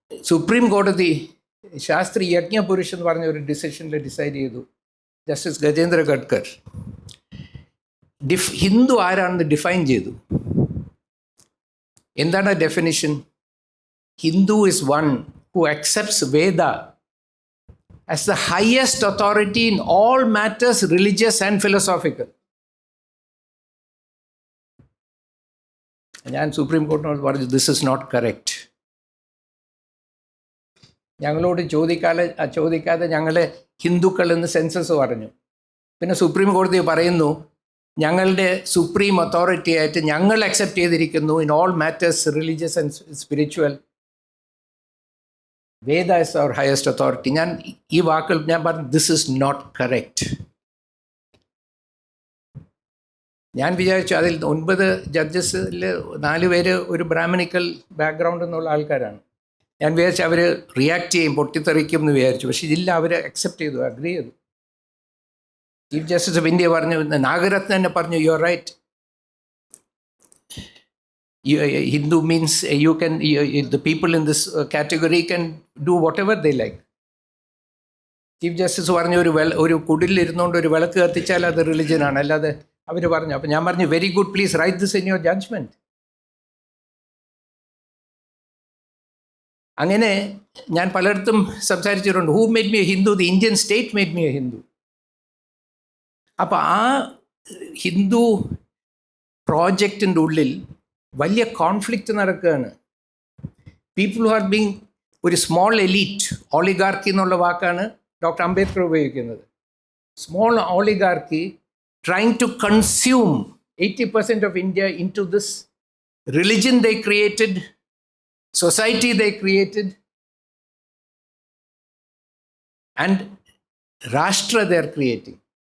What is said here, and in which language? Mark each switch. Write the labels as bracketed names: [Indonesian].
[Malayalam] Supreme കോടതി ശാസ്ത്രി യജ്ഞപുരുഷ് എന്ന് പറഞ്ഞ ഒരു ഡിസിഷനിൽ ഡിസൈഡ് ചെയ്തു, ജസ്റ്റിസ് ഗജേന്ദ്ര ഗഡ്കർ ഹിന്ദു ആരാണെന്ന് ഡിഫൈൻ ചെയ്തു. എന്താണ് definition? [English] Hindu is one who accepts Veda as the highest authority in all matters religious and philosophical. [Malayalam] ഞാൻ സുപ്രീം കോടതിനോട് പറഞ്ഞു, [English] This is not correct. [Malayalam] ഞങ്ങളോട് ചോദിക്കാതെ ഞങ്ങളെ ഹിന്ദുക്കൾ എന്ന് സെൻസസ് പറഞ്ഞു. പിന്നെ സുപ്രീം കോടതി പറയുന്നു, ഞങ്ങളുടെ സുപ്രീം അതോറിറ്റി ആയിട്ട് ഞങ്ങൾ അക്സെപ്റ്റ് ചെയ്തിരിക്കുന്നു [English] In all matters religious and spiritual, Veda is our highest authority. [Malayalam] ഞാൻ ഈ വാക്കുകൾ ഞാൻ പറഞ്ഞു, [English] This is not correct. [Malayalam] ഞാൻ വിചാരിച്ചു അതിൽ 9 ജഡ്ജസിൽ 4 പേര് ഒരു ബ്രാഹ്മണിക്കൽ ബാക്ക്ഗ്രൗണ്ട് എന്നുള്ള ആൾക്കാരാണ്. ഞാൻ വിചാരിച്ചു അവർ റിയാക്ട് ചെയ്യും, പൊട്ടിത്തെറിക്കും എന്ന് വിചാരിച്ചു. പക്ഷെ ഇല്ല, അവർ അക്സെപ്റ്റ് ചെയ്തു, അഗ്രി ചെയ്തു. ചീഫ് ജസ്റ്റിസ് ഓഫ് ഇന്ത്യ പറഞ്ഞു, നാഗരത്ന തന്നെ പറഞ്ഞു, [English] You are right. Hindu means you can, the people in this category can do whatever they like. [Malayalam] Chief justice പറഞ്ഞു, ഒരു കുടിലിരുന്നുകൊണ്ട് ഒരു വിളക്ക് കത്തിച്ചാൽ അത് റിലിജനാണ്, അല്ലാതെ അവർ പറഞ്ഞു. അപ്പം ഞാൻ പറഞ്ഞു, [English] Very good, please write this in your judgment. [Malayalam] അങ്ങനെ ഞാൻ പലയിടത്തും സംസാരിച്ചിട്ടുണ്ട്. [English] Who made me a Hindu? The Indian state made me a Hindu. [Malayalam] അപ്പോൾ ആ ഹിന്ദു പ്രോജക്റ്റിൻ്റെ ഉള്ളിൽ വലിയ കോൺഫ്ലിക്റ്റ് നടക്കുകയാണ്. [English] people who are being [Malayalam] ഒരു സ്മോൾ എലീറ്റ്, ഓളിഗാർക്കി എന്നുള്ള വാക്കാണ് ഡോക്ടർ അംബേദ്കർ ഉപയോഗിക്കുന്നത്. [English] Small oligarchy trying to consume 80% of India into this religion they created, society they created, and Rashtra they are creating.